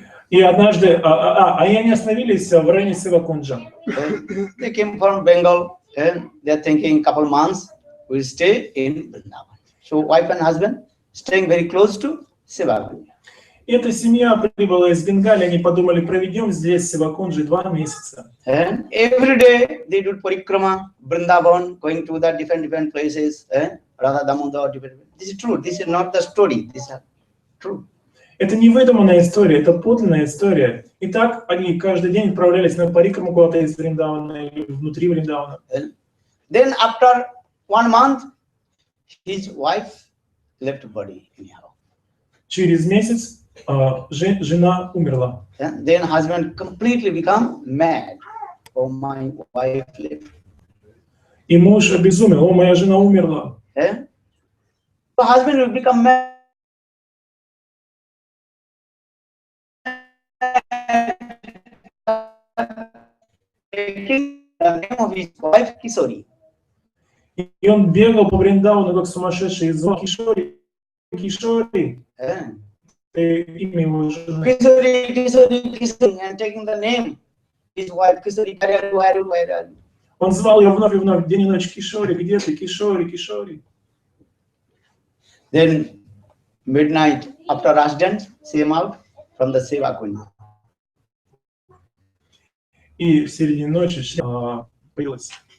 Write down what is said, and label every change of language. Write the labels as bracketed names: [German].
[Russian] И однажды, и они остановились в районе Севакунджа. [English] They came from Bengal, and they're thinking couple months we'll stay in Vrindavan. So wife and husband staying very close to Sevakunja. [Russian] Эта семья прибыла из Бенгалии, они подумали, проведем здесь в Севакунже 2 месяца. [English] And every day they do parikrama, Vrindavan, going to the different places, Radha Damodar, different. This is true. This is not the story. This is true. [Russian] Это не выдуманная история, это подлинная история. И так они каждый день отправлялись на парикраму куда-то из Вриндавана или внутри Вриндавана. [English] Then after 1 month, his wife left body anyhow. [Russian] Через месяц жена умерла. [English] Then husband completely become mad. Oh, my wife left. [Russian] И муж обезумел. О, моя жена умерла. [English] The husband will become mad. Taking the name of his wife Kishori. [Russian] И он бегал по Вриндавану как сумасшедший и звал Кишори, Кишори. Имя его жены. [English] Kishori, Kishori, Kishori, and taking the name his wife Kishori. Where are you? [Russian] Он звал ее вновь и вновь, день и ночь. Кишори, где ты? Кишори, Кишори. [English] Then midnight after rush dance, she came out from the Sevakunja. [Russian] И в середине ночи появилась.